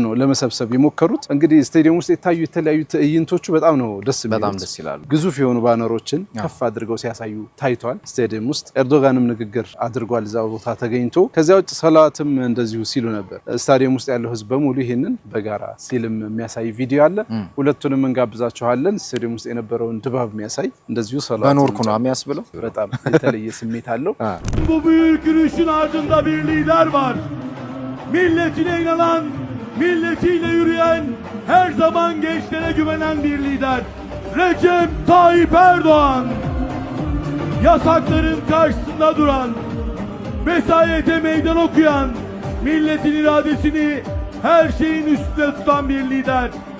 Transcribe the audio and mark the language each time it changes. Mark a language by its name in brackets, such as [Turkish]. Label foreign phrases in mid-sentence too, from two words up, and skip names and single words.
[Amharic] ነው ለመሰብሰብ የሞከሩት። እንግዲህ ስታዲየም ውስጥ የታዩ የተለያዩ ትዕይንቶቹ በጣም ነው ደስ ይላሉ። ግዙፍ የሆኑ ባነሮችን ከፍ አድርገው ሲያሳዩ ታይቷል። ስታዲየም ውስጥ ኤርዶጋንም ንግግር አድርጓል እዛው ቦታ ተገኝቶ። ከዚያ ውጭ ሰላትም እንደዚሁ ሲሉ ነበር። ስታዲየም ውስጥ ያለው ህዝብ በሙሉ ይሄንን በጋራ ሲልም የሚያሳይ ቪዲዮ አለ። ሁለቱንም እንጋብዛችኋለን። ስታዲየም ውስጥ የነበረውን ድባብ የሚያሳይ እንደዚሁ ሰላት በኖርኩ ነው የሚያስብለው። በጣም የተለየ ስሜት አለው። [Turkish] Bu büyük yürüyüşün ardında bir lider var. Milletine inanan, milletiyle yürüyen, her zaman gençlere güvenen bir lider. Recep Tayyip Erdoğan. Yasakların karşısında duran, vesayete meydan okuyan, milletin iradesini her şeyin üstünde tutan bir lider.